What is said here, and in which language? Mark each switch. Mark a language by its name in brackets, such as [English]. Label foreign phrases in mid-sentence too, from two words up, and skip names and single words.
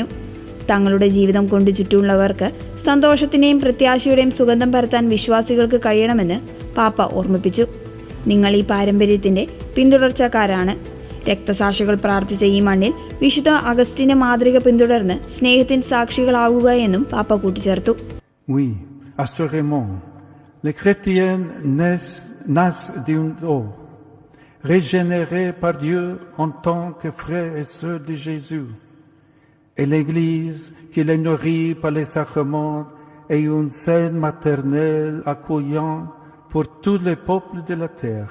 [Malayalam] തങ്ങളുടെ ജീവിതം കൊണ്ട് ചുറ്റുമുള്ളവർക്ക് സന്തോഷത്തിന്റെയും പ്രത്യാശയുടെയും സുഗന്ധം പരത്താൻ വിശ്വാസികൾക്ക് കഴിയണമെന്ന് പാപ്പ ഓർമ്മിപ്പിച്ചു. നിങ്ങൾ ഈ പാരമ്പര്യത്തിന്റെ പിന്തുടർച്ചക്കാരാണ്. രക്തസാക്ഷികൾ പ്രാർത്ഥിച്ച ഈ മണ്ണിൽ വിശുദ്ധ അഗസ്റ്റിന്റെ മാതൃക പിന്തുടർന്ന് സ്നേഹത്തിന് സാക്ഷികളാവുക എന്നും പാപ്പ കൂട്ടിച്ചേർത്തു. [French] Oui, assurément, les chrétiens naissent d'un eau, régénérés par Dieu en tant que frères et sœurs de Jésus. Et l'Église, qui les nourrit par les sacrements, est une scène maternelle accueillant pour tous les peuples de la terre.